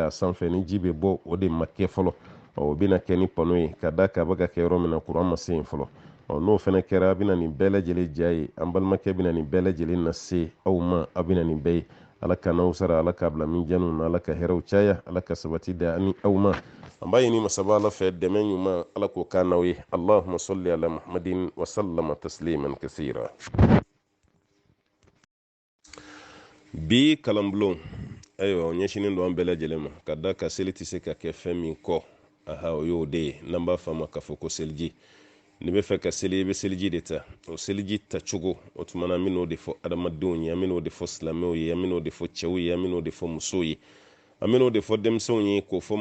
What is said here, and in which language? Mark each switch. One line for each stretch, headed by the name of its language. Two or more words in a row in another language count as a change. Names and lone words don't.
Bambara: a sanfɛ ni ji bɛ bɔ o de ma kɛ fɔlɔ o bɛna kɛ ni pano ye ka da ka bɛ ka kɛ yɔrɔ min na courant ma se yen fɔlɔ n'o fɛnɛ kɛra a bɛna nin bɛɛ lajɛlen diya ye an balimakɛ bɛna nin bɛɛ lajɛlen lase aw ma a bɛna nin bɛɛ ye ala ka n'aw sara ala ka bila min jɛnu na ala ka hɛrɛw caya ala ka sabati da ani aw ma an b'a ɲini masaba ala fɛ dɛmɛ ɲuman ala k'o k'an n'aw ye
Arabic: اللهم صل على محمد وسلم تسليما كثيرا
Bambara: bi kalanbulon ayiwa o ɲɛsinin don an bɛɛ lajɛlen ma ka da ka seli tɛ se ka kɛ fɛn min kɔ o y'o de ye n'an b'a fɔ a ma k'a fɔ ko seliji ni bɛ fɛ ka seli i bɛ seliji de ta o seliji ta cogo o tuma na an bɛn'o de fɔ adamadenw ye an bɛn'o de fɔ silamɛw ye an bɛn'o de fɔ cɛw ye an bɛn'o de fɔ musow ye an bɛn'o de fɔ denmisɛnw ye k'o fɔ